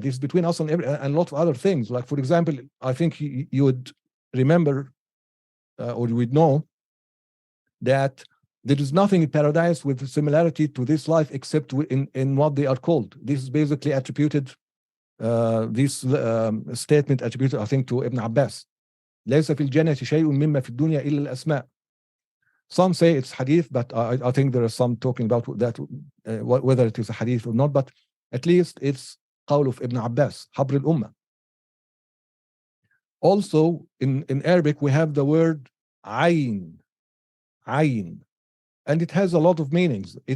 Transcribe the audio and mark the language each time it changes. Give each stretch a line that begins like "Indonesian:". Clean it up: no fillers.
English: This is between us and a lot of other things. Like, for example, I think you would remember or you would know that There is nothing in paradise with similarity to this life except in what they are called. This is basically attributed, this statement attributed, I think, to Ibn Abbas.
Arabic: ليس في الجنة شيء مما في الدنيا إلا الأسماء.
English: Some say it's hadith, but I think there are some talking about that, whether it is a hadith or not, but at least it's قول of Ibn Abbas,
Arabic: حبر الأمة.
English: Also, in Arabic, we have the word ayn, ayn, and it has a lot of meanings.